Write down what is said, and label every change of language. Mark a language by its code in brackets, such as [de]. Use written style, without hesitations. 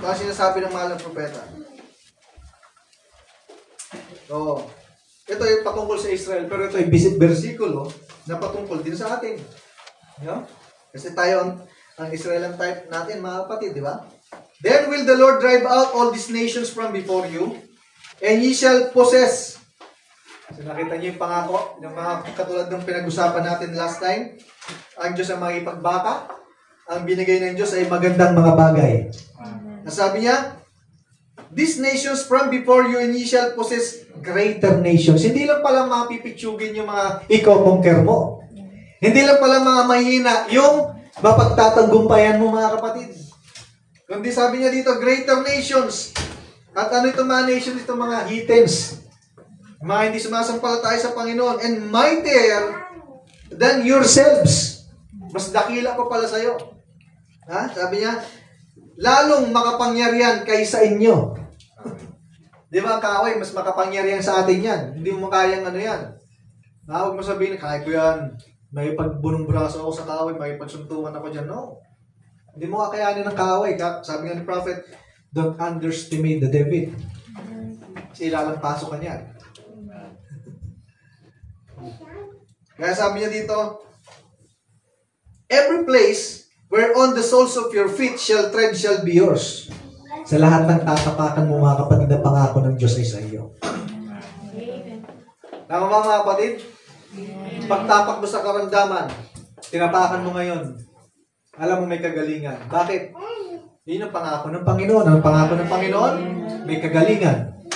[tl] Ito ang sinasabi ng mahal ng propeta. So, ito yung patungkol sa Israel, pero ito yung versikulo na patungkol din sa atin. No? Kasi tayo ang Israelan type natin, mga kapatid, di ba? [en] Then will the Lord drive out all these nations from before you, and ye shall possess. [tl] So nakita niyo yung pangako, yung mga katulad ng pinag-usapan natin last time, ang Diyos ang makipagbaka, ang binigay ng Diyos ay magandang mga bagay. Nasabi niya, [en] these nations from before you and ye shall possess greater nations. [tl] Hindi lang pala mapipitsugin yung mga iko-conquer mo. Hindi lang pala mga mahina yung mapagtatanggumpayan mo, mga kapatid. Kundi sabi niya dito, [en] greater nations. [tl] At ano itong mga nations, itong mga heathens. Mga hindi sumasampalataya sa Panginoon. [en] And mightier than yourselves. [tl] Mas dakila pa pala sa'yo. Ha? Sabi niya, lalong makapangyarihan kaysa inyo. Di ba, kaaway, mas makapangyarihan sa atin yan. Hindi mo kayang ano yan. Huwag mo sabihin, kaya ko yan. May pagbunong braso ako sa kaaway, may pagsuntukan ako dyan. No. Hindi mo kakayanin ng kaaway. Sabi nga ni Prophet, [en] don't underestimate the devil. [tl] Kasi ilalampasok ka niyan. Kaya sabi niya dito, [en] every place whereon the soles of your feet shall tread shall be yours. [tl] Sa lahat ng tatapakan mo, mga kapatid, na pangako ng Diyos ay sa iyo. Tama ba, mga kapatid? Pagtapak mo sa karamdaman, tinapakan mo ngayon, alam mo may kagalingan. Bakit? Yun ang pangako ng Panginoon. Ang pangako ng Panginoon, may kagalingan.